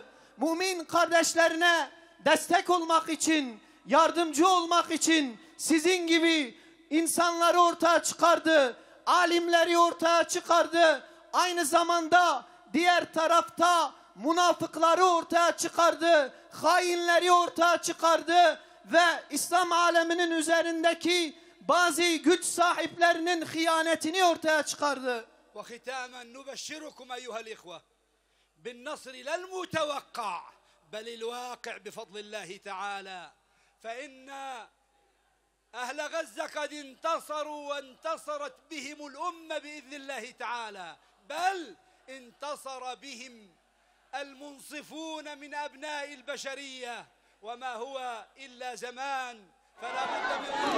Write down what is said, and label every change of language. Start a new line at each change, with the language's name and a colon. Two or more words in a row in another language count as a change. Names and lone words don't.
Turkish: Mümin kardeşlerine destek olmak için, yardımcı olmak için sizin gibi insanları ortaya çıkardı, alimleri ortaya çıkardı. Aynı zamanda diğer tarafta münafıkları ortaya çıkardı, hainleri ortaya çıkardı ve İslam aleminin üzerindeki bazı güç sahiplerinin hıyanetini ortaya çıkardı.
Arabic: وختاما نبشركم أيها الإخوة بالنصر لا المتوقع بل الواقع بفضل الله تعالى فإن أهل غزة قد انتصروا وانتصرت بهم الأمة بإذن الله تعالى بل انتصر بهم المنصفون من أبناء البشرية وما هو إلا زمان فلا بد من